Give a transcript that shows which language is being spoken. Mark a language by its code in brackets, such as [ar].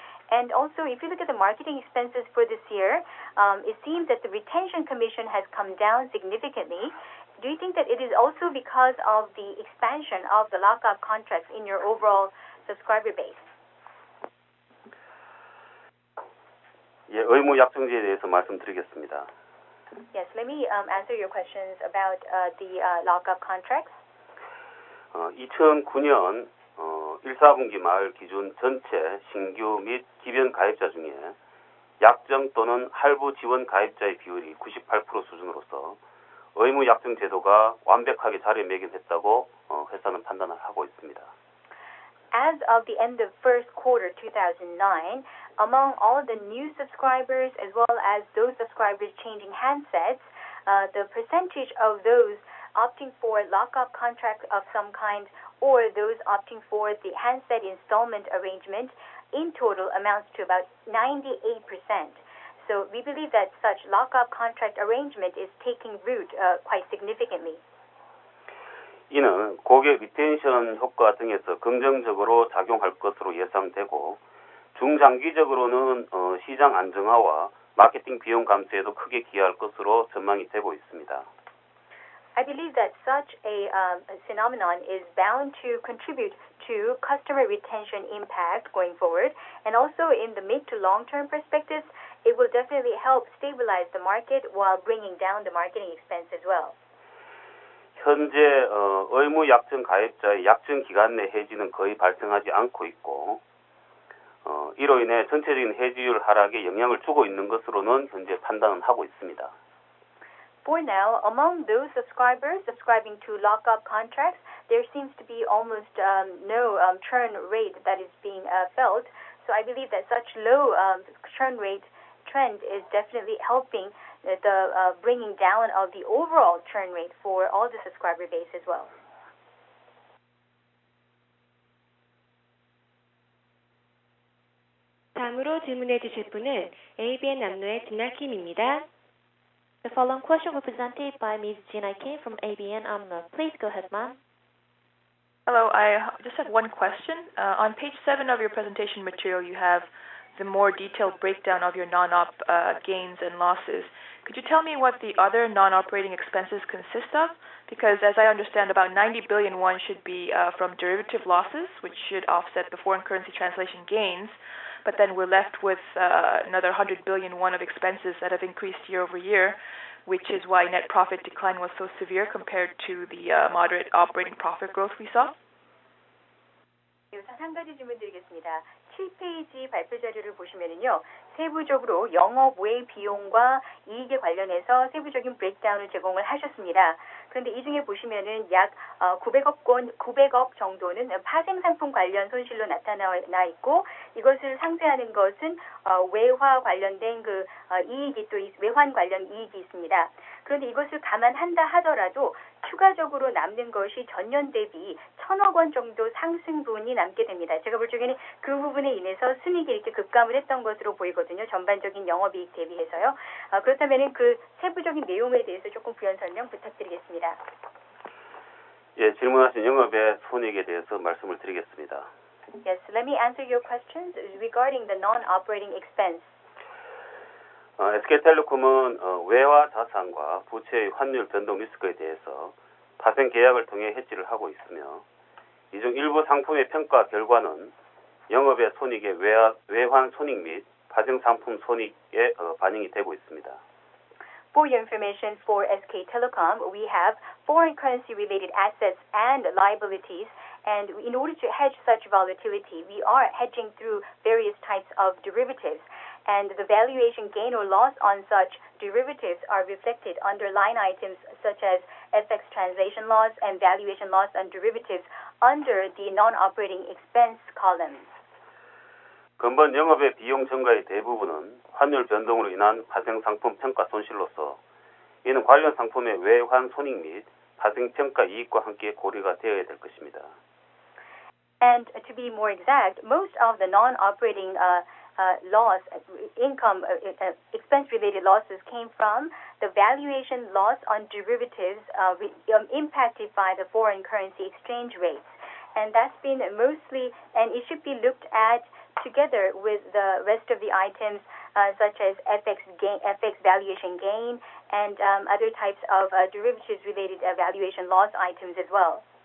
[en] And also, if you look at the marketing expenses for this year, it seems that the retention commission has come down significantly. Do you think that it is also because of the expansion of the lockup contracts in your overall subscriber base? [ko] 예, 의무약정제에 대해서 말씀드리겠습니다. [en] Yes, let me answer your questions about the lockup contracts. [ko] 2009년 1, 4분기 말 기준 전체 신규 및 기변 가입자 중에 약정 또는 할부 지원 가입자의 비율이 98% 수준으로서 의무약정 제도가 완벽하게 자리매김했다고 회사는 판단을 하고 있습니다. [en] As of the end of first quarter 2009, among all the new subscribers as well as those subscribers changing handsets, the percentage of those opting for lockup contract of some kind or those opting for the handset installment arrangement in total amounts to about 98%. So we believe that such lockup contract arrangement is taking root quite significantly. [ko] 이는 고객 리텐션 효과 등에서 긍정적으로 작용할 것으로 예상되고 중장기적으로는 시장 안정화와 마케팅 비용 감소에도 크게 기여할 것으로 전망이 되고 있습니다. [en] I believe that such a phenomenon is bound to contribute to customer retention impact going forward, and also in the mid to long-term perspective, it will definitely help stabilize the market while bringing down the marketing expense as well. [ko] 현재 의무 약정 가입자의 약정 기간 내 해지는 거의 발생하지 않고 있고 이로 인해 전체적인 해지율 하락에 영향을 주고 있는 것으로는 현재 판단은 하고 있습니다. [en] For now, among those subscribers subscribing to lockup contracts, there seems to be almost no churn rate that is being felt. So I believe that such low churn rate trend is definitely helping the bringing down of the overall churn rate for all the subscriber base as well. [ko] 다음으로 질문해 주실 분은 ABN 남로의 진아 킴입니다. [en] The following question will be presented by Ms. Jina Kim from ABN AMRO. Please go ahead, ma'am. Hello, I just have one question. On page 7 of your presentation material, you have the more detailed breakdown of your non-op gains and losses. Could you tell me what the other non-operating expenses consist of? Because as I understand, about 90 billion won should be from derivative losses, which should offset the foreign currency translation gains. But then we're left with another 100 billion won of expenses that have increased year over year, which is why net profit decline was so severe compared to the moderate operating profit growth we saw. [ko] 우선 한 가지 질문 드리겠습니다. 7페이지 발표 자료를 보시면은요, 세부적으로 영업 외 비용과 이익에 관련해서 세부적인 브레이크다운을 제공을 하셨습니다. 그런데 이 중에 보시면은 약 900억 정도는 파생 상품 관련 손실로 나타나 있고, 이것을 상쇄하는 것은 외화 관련된 이익이 또 외환 관련 이익이 있습니다. 그런데 이것을 감안한다 하더라도 추가적으로 남는 것이 전년 대비 1,000억 원 정도 상승분이 남게 됩니다. 제가 볼 적에는 그 부분에 인해서 순이익이 이렇게 급감을 했던 것으로 보이거든요. 전반적인 영업이익 대비해서요. 그렇다면 그 세부적인 내용에 대해서 조금 부연 설명 부탁드리겠습니다. 예, 질문하신 영업의 손익에 대해서 말씀을 드리겠습니다. [en] Yes, let me answer your questions regarding the non-operating expense. [ko] SK텔레콤은 외화 자산과 부채의 환율 변동 리스크에 대해서 파생 계약을 통해 해지를 하고 있으며, 이 중 일부 상품의 평가 결과는 영업의 손익의 외환 손익 및 파생 상품 손익에 반영이 되고 있습니다. [en] For your information, for SK Telecom, we have foreign currency related assets and liabilities, and in order to hedge such volatility, we are hedging through various types of derivatives. And the valuation gain or loss on such derivatives are reflected under line items such as FX translation loss and valuation loss on derivatives under the non-operating expense columns. [ko] 근본 영업의 비용 증가의 대부분은 환율 변동으로 인한 파생 상품 평가 손실로서, 이는 관련 상품의 외환 손익 및 파생 평가 이익과 함께 고려가 되어야 될 것입니다. [en] And to be more exact, most of the non-operating loss, income, expense-related losses came from the valuation loss on derivatives impacted by the foreign currency exchange rates. And that's been mostly, and it should be looked at together with the rest of the items such as FX valuation gain and other types of derivatives-related valuation loss items as well.